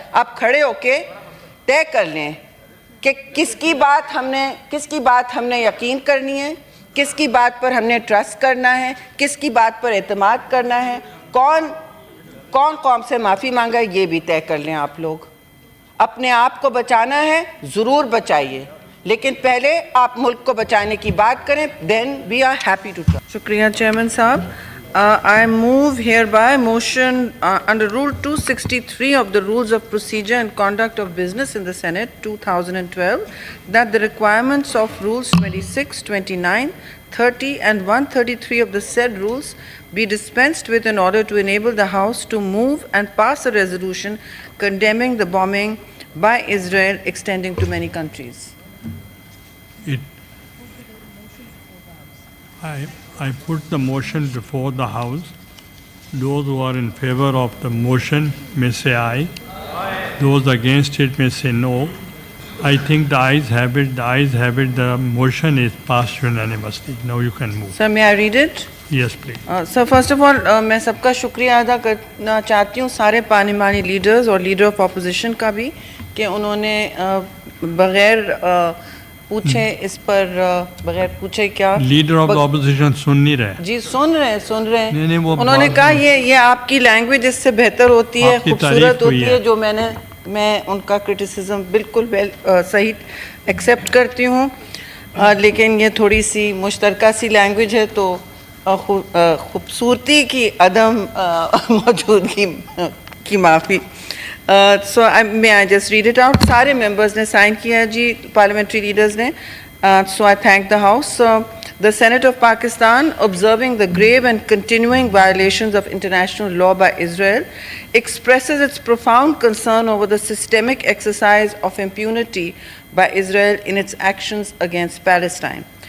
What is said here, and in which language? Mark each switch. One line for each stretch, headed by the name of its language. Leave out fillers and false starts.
Urdu: آپ کھڑے ہو کے طے کر لیں کہ کس کی بات ہم نے یقین کرنی ہے, کس کی بات پر ہم نے ٹرسٹ کرنا ہے, کس کی بات پر اعتماد کرنا ہے, کون قوم سے معافی مانگا ہے, یہ بھی طے کر لیں آپ لوگ. اپنے آپ کو بچانا ہے, ضرور بچائیے, لیکن پہلے آپ ملک کو بچانے کی بات کریں, then we are happy to try. شکریہ چیئرمین صاحب.
English: I move hereby motion under Rule 263 of the Rules of Procedure and Conduct of Business in the Senate 2012 that the requirements of Rules 26, 29, 30 and 133 of the said rules be dispensed with in order to enable the House to move and pass a resolution condemning the bombing by Israel extending to many countries. I put the motion before the House. Those who are in favor of the motion may say aye. Those against it may say no. I think the ayes have it. The ayes have it. The motion is passed unanimously. Now you can move. Sir, may I read it? Yes, please.
Urdu: Sir, first of all, میں سب کا شکریہ ادا کرنا چاہتی ہوں, سارے پارلیمانی leaders اور لیڈر آف اپوزیشن کا بھی, کہ انہوں نے بغیر پوچھے اس پر, بغیر پوچھے کیا لیڈر آف اپوزیشن سن نہیں رہے. جی سن رہے ہیں. نہیں, وہ انہوں نے کہا یہ آپ کی لینگویج اس سے بہتر ہوتی ہے, خوبصورت ہوتی ہے, جو میں ان کا کرٹیسزم بالکل صحیح ایکسیپٹ کرتی ہوں, لیکن یہ تھوڑی سی مشترکہ سی لینگویج ہے, تو خوبصورتی کی عدم موجودگی کی معافی.
English: So may I just read it out?
Urdu: سارے ممبرز نے سائن کیا ہے جی, پارلیمنٹری لیڈرز نے.
English: So I thank the House. The Senate of Pakistan, observing the grave and continuing violations of international law by Israel, expresses its profound concern over the systemic exercise of impunity by Israel in its actions against Palestine.